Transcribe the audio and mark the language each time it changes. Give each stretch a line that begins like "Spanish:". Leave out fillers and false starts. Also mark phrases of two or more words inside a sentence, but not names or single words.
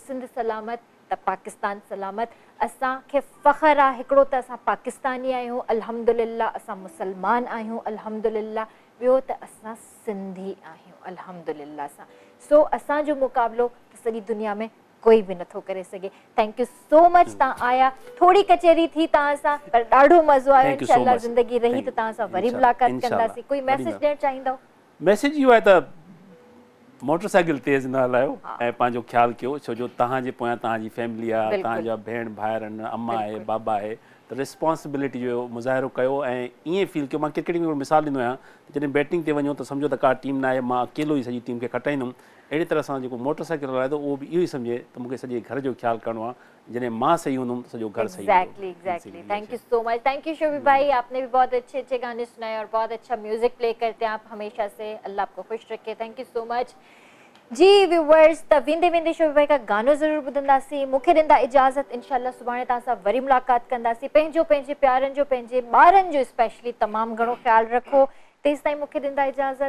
Sindhi: सिंध सलामत त पाकिस्तान सलामत। असांखे फ़ख़्रु आहे हिकिड़ो त असां पाकिस्तानी आहियूं अल्हम्दुलिल्लाह, असां मुसलमान आहियूं अल्हम्दुलिल्लाह, ॿियो त असां सिंधी आहियूं अल्हम्दुलिल्लाह सां। सो असांजो मुक़ाबिलो सॼी दुनिया में कोई बि नथो करे सघे।
English: thank you so much,
Sindhi: तव्हां आया, थोड़ी कचेरी थी तव्हां सां, पर ॾाढो मज़ो आयो। इंशाअल्लाह ज़िंदगी रही त तव्हां सां वरी मुलाक़ात कंदासीं। कोई मैसेज ॾियणु चाहींदव? मैसेज इहो आहे त मोटरसाइकिल तेज़ न हलायो ऐं पंहिंजो ख़्यालु कयो, छो जो तव्हांजे पोयां तव्हांजी फैमिली आहे, तव्हांजा भेण भाइर आहिनि, अम्मा आहे, बाबा आहे, त रिस्पॉन्सिबिलिटी जो मुज़ाहिरो कयो ऐं ईअं फील कयो। मां क्रिकेट में मिसाल ॾींदो आहियां, जॾहिं बैटिंग ते वञो त सम्झो त का टीम न आहे, मां अकेलो ई सॼी टीम खे खटाईंदुमि। अहिड़ी तरह सां जेको मोटरसाइकिल हलाए थो उहो बि इहो ई सम्झे त मूंखे सॼे घर जो ख़्यालु करिणो आहे, जॾहिं मां सही हूंदुमि त सॼो घर सही हूंदो।
English: Exactly. Thank you so much. thank you
Urdu: شوبی بھائی، آپ نے بھی بہت اچھے اچھے گانے سنائے اور بہت اچھا
English: music play
Urdu: کرتے ہیں آپ ہمیشہ سے. اللہ آپ کو خوش رکھے.
English: thank you so much
Urdu: جی ویورز.
Sindhi: त वेंदे वेंदे शोभी भाई का गानो ज़रूरु ॿुधंदासीं। मूंखे ॾींदा इजाज़त, इंशाल्लाह सुभाणे तव्हां सां वरी मुलाक़ात कंदासीं। पंहिंजो, पंहिंजे प्यारनि जो, पंहिंजे ॿारनि जो स्पेशली तमामु घणो ख़्यालु रखो। तेसि ताईं मूंखे ॾींदा इजाज़त।